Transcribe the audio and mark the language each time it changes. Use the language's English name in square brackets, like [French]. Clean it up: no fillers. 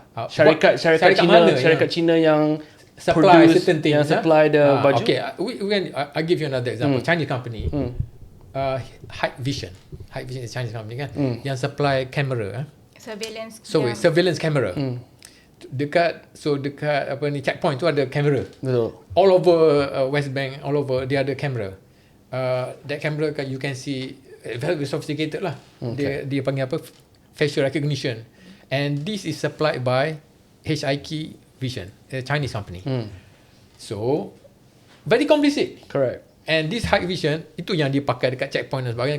[Malay] syarikat China, syarikat China yang [English] supply produce, certain things. supply the baju. Okay, I give you another example. Chinese company, Hikvision. Hikvision is a Chinese company kan, [Malay] yang [English] supply camera. Surveillance. Surveillance camera. [Malay] Dekat apa ni, checkpoint tu ada kamera. Betul. [English] All over West Bank, all over [Malay] dia ada kamera. [English] That camera you can see very sophisticated lah. [Malay] Dia panggil apa, [English] facial recognition, and this is supplied by HIK Vision, a Chinese company. So very complicit. Correct. And this [Malay] high vision itu yang dia pakai dekat checkpoint dan sebagainya.